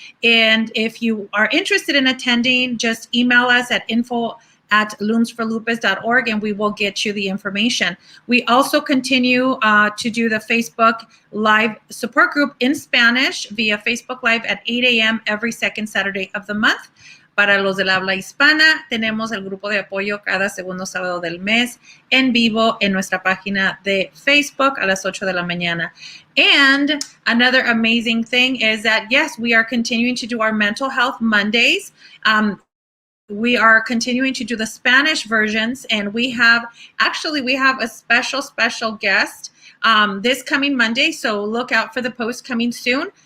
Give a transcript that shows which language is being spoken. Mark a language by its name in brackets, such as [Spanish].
[English] And if you are interested in attending, just email us at info@loomsforlupus.org and we will get you the information. We also continue to do the Facebook Live support group in Spanish via Facebook Live at 8 a.m. every second Saturday of the month. [Spanish] Para los del habla hispana, tenemos el grupo de apoyo cada segundo sábado del mes en vivo en nuestra página de Facebook a las 8 de la mañana. [English] And another amazing thing is that, yes, we are continuing to do our Mental Health Mondays. We are continuing to do the Spanish versions, and we have a special guest this coming Monday, so look out for the post coming soon.